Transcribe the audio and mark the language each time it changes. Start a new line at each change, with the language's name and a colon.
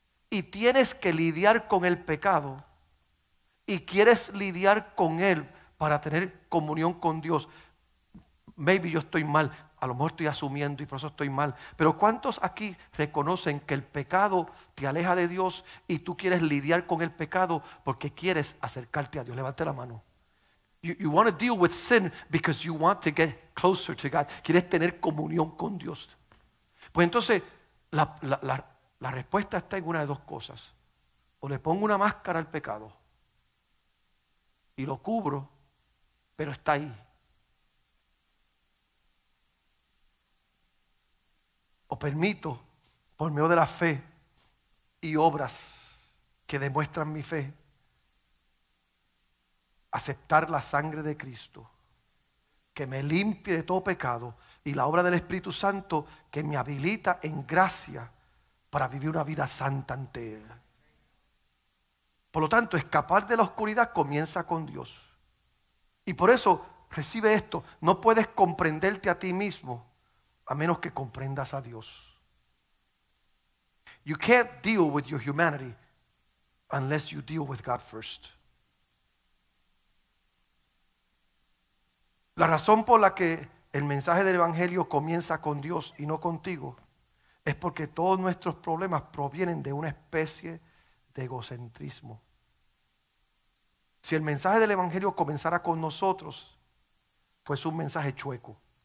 Spanish: y tienes que lidiar con el pecado y quieres lidiar con él para tener comunión con Dios, maybe yo estoy mal, a lo mejor estoy asumiendo y por eso estoy mal, pero ¿cuántos aquí reconocen que el pecado te aleja de Dios y tú quieres lidiar con el pecado porque quieres acercarte a Dios? Levante la mano.
English: You want to deal with sin because you want to get closer to God.
Spanish: Quieres tener comunión con Dios. Pues entonces la respuesta está en una de dos cosas. O le pongo una máscara al pecado y lo cubro, pero está ahí. O permito, por medio de la fe y obras que demuestran mi fe, aceptar la sangre de Cristo, que me limpie de todo pecado, y la obra del Espíritu Santo que me habilita en gracia para vivir una vida santa ante Él. Por lo tanto, escapar de la oscuridad comienza con Dios. Y por eso, recibe esto, no puedes comprenderte a ti mismo a menos que comprendas a Dios.
English: You can't deal with your humanity unless you deal with God first.
Spanish: La razón por la que el mensaje del Evangelio comienza con Dios y no contigo es porque todos nuestros problemas provienen de una especie de egocentrismo. Si el mensaje del Evangelio comenzara con nosotros, fuese un mensaje chueco.